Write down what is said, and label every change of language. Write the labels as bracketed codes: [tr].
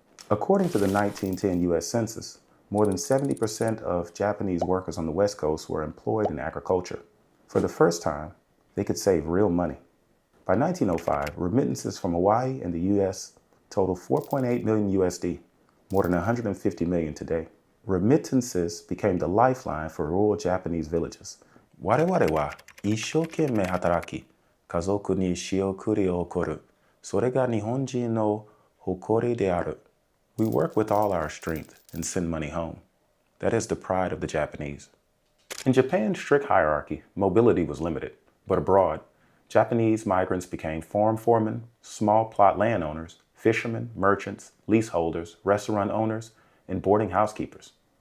[en] According to the 1910 U.S. Census, more than 70% of Japanese workers on the West Coast were employed in agriculture. For the first time, they could save real money. By 1905, remittances from Hawaii and the U.S. totaled 4.8 million USD, more than 150 million today. Remittances became the lifeline for rural Japanese villages. [ja] 我々は一生懸命働き、家族に仕送りを送る。それが日本人の誇りである. [en] We work with all our strength and send money home. That is the pride of the Japanese. In Japan's strict hierarchy, mobility was limited, but abroad, Japanese migrants became farm foremen, small plot landowners, fishermen, merchants, leaseholders, restaurant owners, and boarding housekeepers.